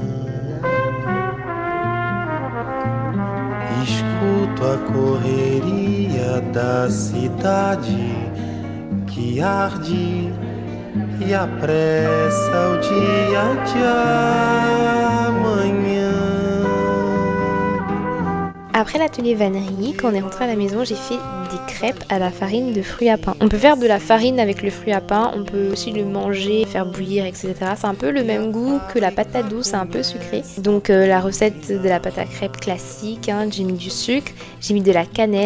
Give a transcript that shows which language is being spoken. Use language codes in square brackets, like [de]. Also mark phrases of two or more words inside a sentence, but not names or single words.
[pt] Escuto a correria da cidade que arde e apressa o dia de amanhã. [fr] Après l'atelier vannerie, quand on est rentré à la maison, j'ai fait des crêpes à la farine de fruits à pain. On peut faire de la farine avec le fruit à pain, on peut aussi le manger, faire bouillir, etc. C'est un peu le même goût que la pâte à douce, c'est un peu sucré. Donc la recette de la pâte à crêpes classique, hein, j'ai mis du sucre, j'ai mis de la cannelle.